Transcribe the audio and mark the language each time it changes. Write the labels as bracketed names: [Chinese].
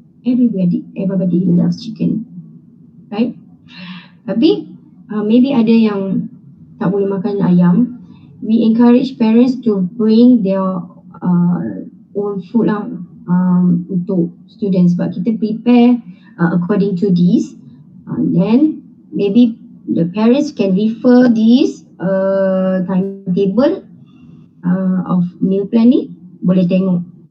[English] Everybody loves chicken, right? [Malay] Tapi maybe ada yang tak boleh makan ayam. [English] We encourage parents to bring their own food lah untuk students [Malay] sebab kita [English] prepare according to this. Then maybe the parents can refer this timetable of meal plan [Malay] ni, boleh tengok.